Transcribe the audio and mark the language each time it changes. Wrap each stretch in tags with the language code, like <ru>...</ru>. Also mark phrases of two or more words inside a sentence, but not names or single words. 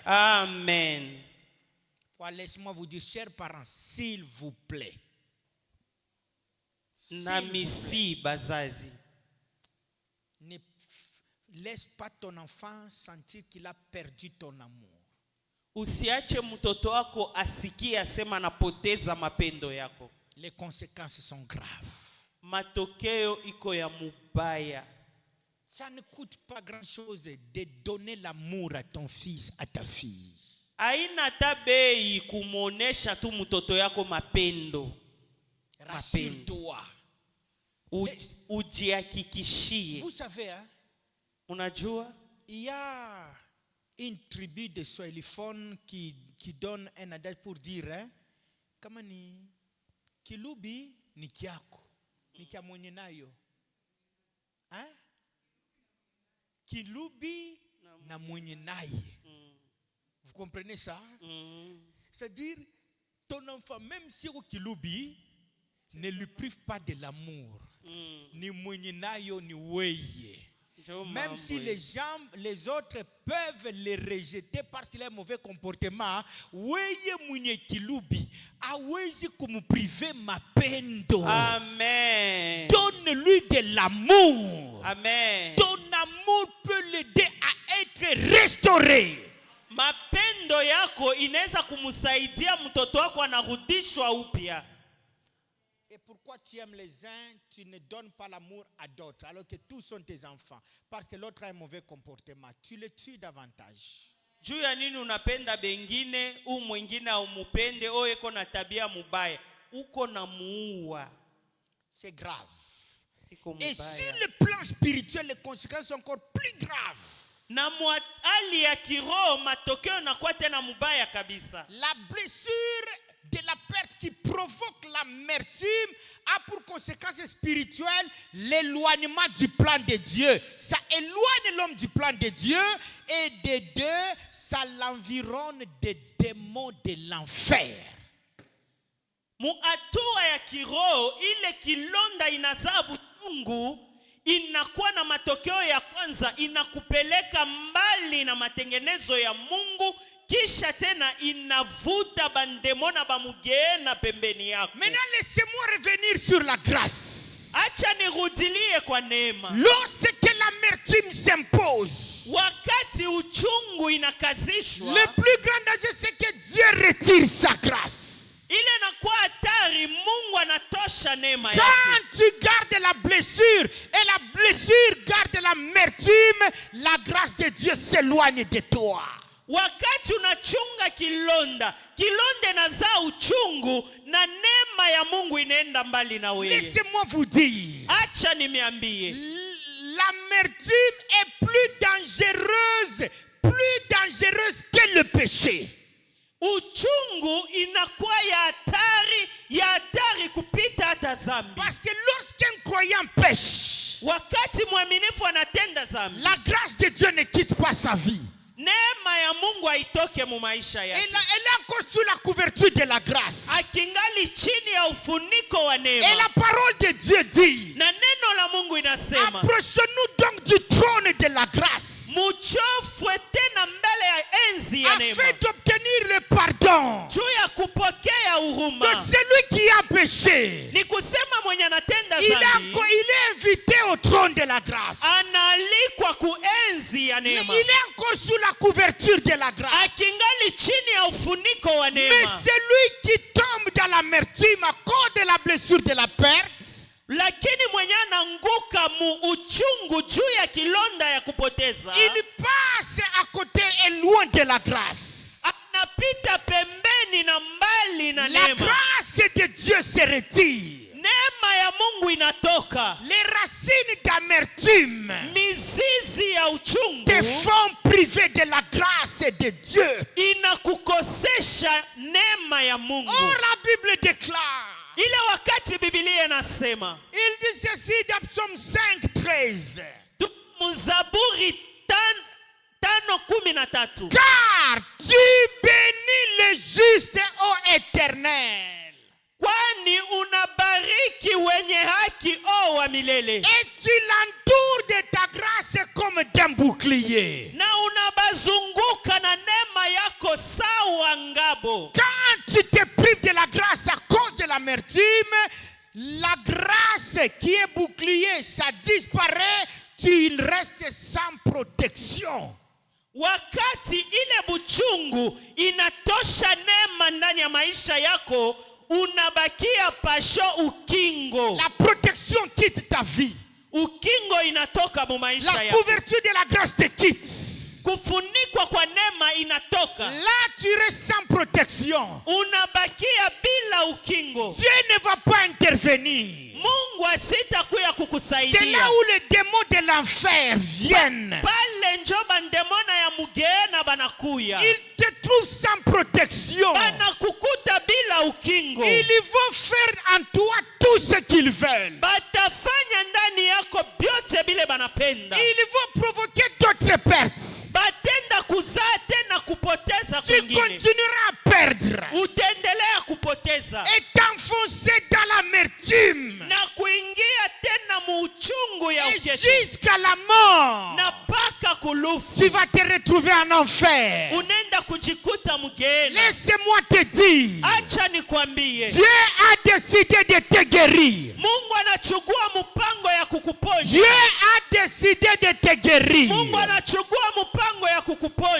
<fr>Amen. Laissez-moi vous dire, chers parents, s'il vous plaît.</fr> <sw>Namisi bazazi,</sw> <fr>ne laisse pas ton enfant sentir qu'il a perdu ton amour.</fr> <sw>Usiache mtoto wako asikie asema napoteza mapendo yako.</sw> <fr>Les conséquences sont graves.</fr> <sw>Matokeo iko ya mubaya.</sw> <fr>Ça ne coûte pas grand-chose de donner l'amour à ton fils, à ta fille.</fr> <sw>Haina tabei kumuonesha tu mtoto yako mapendo.</sw> <fr>Rassure-toi.</fr> <sw>Ujihakikishie.</sw> <fr>Vous savez, hein,</fr> <sw>unajua,</sw> <fr>il y a une tribu de Swahiliphones qui donne un adage pour dire, hein,</fr> <sw>kama ni kilubi ni kiako, ni kia mwenye nayo. Hein? Kilubi na mwenye naye.</sw> <fr>Vous comprenez ça? C'est-à-dire, ton enfant, même si au kilubi, ne lui prive pas de l'amour.</fr> <sw>Ni mwenye nayo ni weye.</sw> <fr>Même si les autres peuvent le rejeter parce qu'il a un mauvais comportement,</fr> <sw>weye mwenye kilubi hawezi kumuprive mapendo.</sw> <fr>Amen. Donne-lui de l'amour. Amen. Ton amour peut l'aider à être restauré.</fr> <sw>Mapendo yako inaweza kumusaidia mtoto wako anarudishwa upya.</sw> <fr>Et pourquoi tu aimes les uns, tu ne donnes pas l'amour à d'autres, alors que tous sont tes enfants? Parce que l'autre a un mauvais comportement. Tu le tues davantage.</fr> <sw>Juu ya nini unapenda bengine, mwingine umupende, eko na tabia mubaya, uko na muua?</sw> <fr>C'est grave. Et sur le plan spirituel, les conséquences sont encore plus graves.</fr> <sw>Na hali ya kiroho matokeo nakuwa tena mubaya kabisa.</sw> <fr>La blessure de la perte qui provoque l'amertume a pour conséquence spirituelle l'éloignement du plan de Dieu. Ça éloigne l'homme du plan de Dieu, et de deux, ça l'environne des démons de l'enfer.</fr> <sw>Mu hatua ya kiroho, ile kilonda inazaa butungu, inakuwa na matokeo ya kwanza, inakupeleka mbali na matengenezo ya Mungu, kisha tena inavuta bandemona bamugeena pembeni yako.</sw> <fr>Maintenant, laissez-moi revenir sur la grâce.</fr> <sw>Acha nirudilie kwa neema.</sw> <fr>Lorsque l'amertume s'impose,</fr> <sw>wakati uchungu inakazishwa,</sw> <fr>le plus grand danger, c'est que Dieu retire sa grâce.</fr> <sw>Ile nakuwa hatari, Mungu anatosha neema yake.</sw> <fr>Quand tu gardes la blessure et la blessure garde l'amertume, la grâce de Dieu s'éloigne de toi.</fr> <sw>Wakati unachunga kilonda, kilonda inazaa uchungu, na neema ya Mungu inaenda mbali na wewe.</sw> <fr>Laissez-moi vous dire,</fr> <sw>acha nimeambie,</sw> <fr>l'amertume est plus dangereuse que le péché.</fr> <sw>Uchungu inakuwa ya hatari kupita hata dhambi.</sw> <fr>Parce que lorsqu'un croyant pêche,</fr> <sw>wakati mwaminifu anatenda dhambi,</sw> <fr>la grâce de Dieu ne quitte pas sa vie.</fr> <sw>Neema ya Mungu haitoke mu maisha yake.</sw> <fr>Elle est encore sous la couverture de la grâce.</fr> <sw>Akingali chini ya ufuniko wa neema.</sw> <fr>Et la parole de Dieu dit,</fr> <sw>na neno la Mungu inasema, inasema,</sw> <fr>approchons-nous donc du trône de la grâce,</fr> <sw>muchofwe tena mbele ya enzi ya neema,</sw> <fr>afin d'obtenir le pardon</fr> <sw>juu ya kupokea</sw> <fr>de</fr> <sw>huruma.</sw> <fr>celui qui a péché.</fr> <sw>Ni kusema mwenye anatenda</sw> <fr>Il</fr> <sw>dhambi</sw> <fr>est invité au trône de la grâce.</fr> <sw>analikwa kuenzi ya</sw> <fr>Il</fr> <sw>neema,</sw> <fr>est encore sous la couverture de la grâce.</fr> <sw>akingali chini ya ufuniko wa</sw> <fr>Mais</fr> <sw>neema.</sw> <fr>celui qui tombe dans l'amertume à cause de la blessure de la perte,</fr> <sw>Lakini mwenye ananguka mu uchungu juu ya kilonda ya kupoteza,</sw> <fr>il passe à côté et loin de la grâce.</fr> <sw>anapita pembeni na mbali na</sw> <fr>La</fr> <sw>neema.</sw> <fr>grâce de Dieu se retire.</fr> <sw>Neema ya Mungu inatoka.</sw> <fr>Les racines d'amertume</fr> <sw>Mizizi ya uchungu</sw> <fr>te font priver de la grâce de Dieu.</fr> <sw>inakukosesha neema ya Mungu.</sw> <fr>Or la Bible déclare,</fr> <sw>Ile wakati Biblia inasema,</sw> <fr>il dit ceci dans Psaume 5:13.</fr> <sw>Mzaburi 5:13,</sw> <fr>Car tu bénis le juste, ô Éternel,</fr> <sw>kwani unabariki wenye haki o wa milele,</sw> <fr>et tu l'entoures de ta grâce comme d'un bouclier.</fr> <sw>na unabazunguka na neema yako sawa ngabo.</sw> <fr>Quand tu te prives de la grâce à cause de l'amertume, la grâce qui est bouclier, ça disparaît, tu restes sans protection.</fr> <sw>Wakati ile buchungu inatosha neema ndani ya maisha yako, unabakia pasho ukingo.</sw> <fr>La protection quitte ta vie.</fr> <sw>Ukingo inatoka mu maisha</sw> <fr>La</fr> <sw>yako.</sw> <fr>couverture de la grâce te quitte.</fr> <sw>Kufunikwa kwa neema inatoka.</sw> <fr>Là, tu restes sans protection.</fr> <sw>Unabakia bila ukingo.</sw> <fr>Dieu ne va pas intervenir.</fr> <sw>Mungu asitakuya</sw> <fr>C'est</fr> <sw>kukusaidia.</sw> <fr>là où les démons de l'enfer viennent.</fr> <sw>Pale njoba ndemona ya mugena banakuya.</sw> <fr>Ils te trouvent sans protection.</fr> <sw>Banakukuta bila ukingo.</sw> <fr>Ils vont faire en toi tout ce qu'ils veulent.</fr> <sw>Batafanya ndani yako byote bile banapenda.</sw> <fr>Ils vont provoquer d'autres pertes.</fr> <sw>Batenda kuzaa tena kupoteza</sw> <fr>Tu</fr> <sw>kwingine.</sw> <fr>continueras à perdre</fr> <sw>Utaendelea kupoteza</sw> <fr>et t'enfoncer dans l'amertume</fr> <sw>na kuingia tena muuchungu ya</sw> <fr>et</fr> <sw>ukete</sw> <fr>jusqu'à la mort.</fr> <sw>na paka kulufu.</sw> <fr>Tu vas te retrouver en enfer.</fr> <sw>Unaenda kujikuta mgeni.</sw> <fr>Laisse-moi te dire,</fr> <sw>Acha nikwambie,</sw> <fr>Dieu a décidé de te guérir.</fr> <sw>Mungu anachukua mpango ya kukuponya.</sw> <fr>Dieu a décidé de te guérir.</fr> <sw>Mungu anachukua mpango ya kukuponya.</sw>